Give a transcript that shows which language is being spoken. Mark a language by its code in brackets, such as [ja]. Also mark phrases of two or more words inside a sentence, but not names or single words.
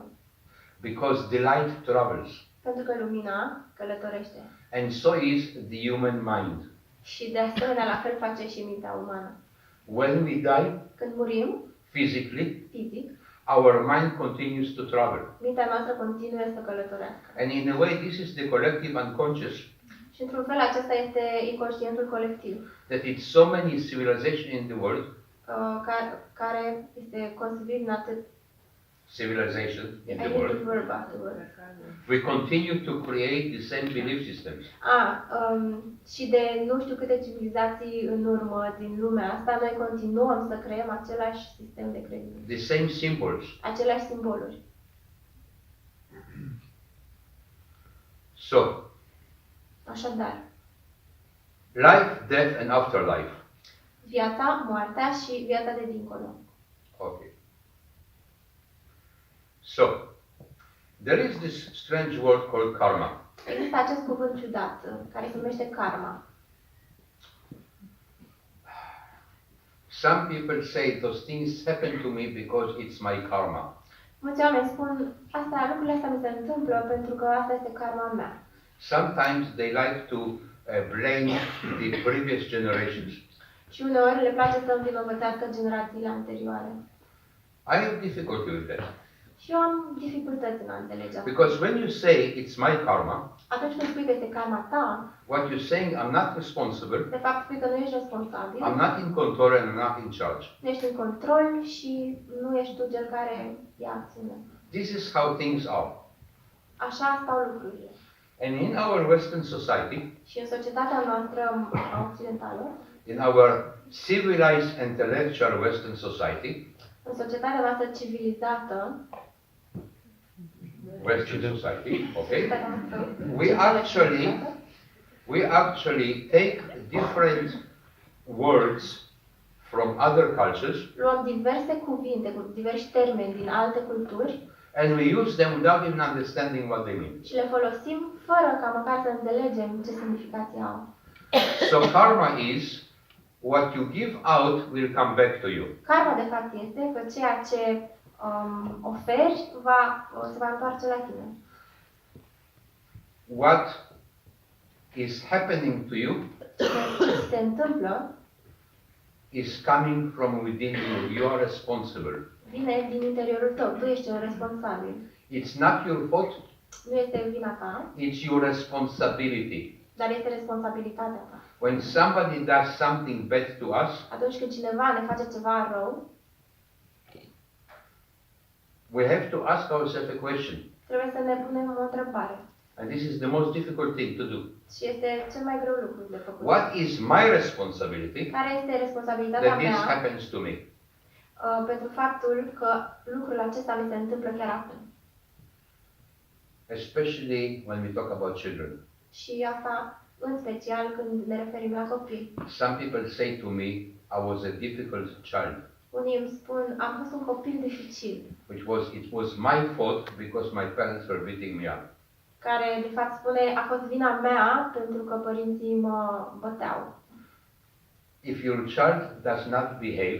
[en] because the light travels. [ro] Pentru că lumina călătorește. [en] And so is the human mind. [ro] Și de asemenea, la fel face și mintea umană. [en] When we die [ro] Când murim, [en] physically, [ro] fizic, [en] our mind continues to travel. [ro] mintea noastră continuă să călătorească. [en] And in a way, this is the collective unconscious. [ro] Și într-un fel acesta este inconștientul colectiv, [en] That it's so many civilizations in the world, [ro] care este construit în atât. [en] civilization in I the need to world, verb afterwards. we continue to create the same belief systems. [ro] Și de nu știu câte civilizații în urmă din lumea asta, noi continuăm să creăm același sistem de credință, [en] The same symbols. [ro] aceleași simboluri. [en] So, [ro] Așadar, [en] life, death, and afterlife. [ro] viața, moartea și viața de dincolo. [en] Okay. So, there is this strange word called karma. [ro] Există acest cuvânt ciudat care se numește karma. [en] Some people say those things happen to me because it's my karma. [ro] Mulți oameni spun, lucrurile astea mi se întâmplă pentru că asta este karma mea. [en] Sometimes they like to blame the previous generations. [ro] Și uneori le place să învinovățească generațiile anterioare. [en] I have difficulty with that. [ro] Și eu am dificultăți în a înțelege asta. [en] Because when you say it's my karma, [ro] Atunci când spui că este karma ta, [en] what you're saying, I'm not responsible, [ro] de fapt spui că nu ești responsabil, [en] I'm not in control and I'm not in charge. [ro] nu ești în control și nu ești tu cel care ia acțiune. [en] This is how things are. [ro] Așa stau lucrurile. [en] And in our Western society, [ro] Și în societatea noastră occidentală, [en] in our civilized intellectual Western society, [ro] în societatea noastră civilizată, [en] Western society, okay, [ro] societatea noastră [en] we actually take different words from other cultures [ro] luăm diverse cuvinte, cu diversi termeni din alte culturi [en] and we use them without even understanding what they mean. [ro] și le folosim fără ca măcar să înțelegem ce semnificație au. [en] So karma is what you give out will come back to you. [ro] Karma, de fapt, este că ceea ce oferi se va întoarce la tine. [en] What is happening to you [ro] Ce se întâmplă [en] is coming from within you. You are responsible. [ro] vine din interiorul tău. Tu ești cel responsabil. [en] It's not your fault, [ro] Nu este vina ta, [en] it's your responsibility. [ro] dar este responsabilitatea ta. [en] When somebody does something bad to us, [ro] Atunci când cineva ne face ceva rău, [en] we have to ask ourselves a question. [ro] trebuie să ne punem o întrebare. [en] And this is the most difficult thing to do. [ro] Și este cel mai greu lucru de făcut. [en] What is my responsibility [ro] Care este responsabilitatea [en] that this [ro] mea [en] happens to me? [ro] pentru faptul că lucrul acesta mi se întâmplă chiar acum? [en] Especially when we talk about children. [ro] Și asta în special când ne referim la copii. [en] Some people say to me, I was a difficult child, [ro] Unii îmi spun, am fost un copil dificil, [en] it was my fault because my parents were beating me up. [ro] care de fapt spune, a fost vina mea pentru că părinții mă băteau. [en] If your child does not behave,